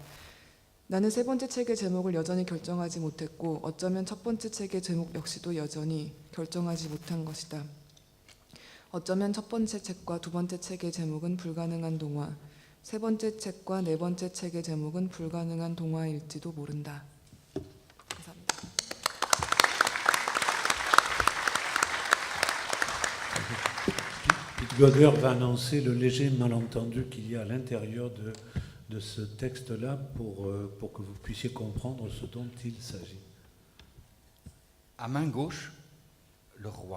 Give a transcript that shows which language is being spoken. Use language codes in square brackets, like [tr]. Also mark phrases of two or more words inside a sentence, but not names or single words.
[ko] 나는 세 번째 책의 제목을 여전히 결정하지 못했고 어쩌면 첫 번째 책의 제목 역시도 여전히 결정하지 못한 것이다. 어쩌면 첫 번째 책과 두 번째 책의 제목은 불가능한 동화, 세 번째 책과 네 번째 책의 제목은 불가능한 동화일지도 모른다. 감사합니다. [fr] Goder va annoncer le léger malentendu qu'il y a à l'intérieur de ce texte-là pour que vous puissiez comprendre ce dont il s'agit. À main gauche, le roi.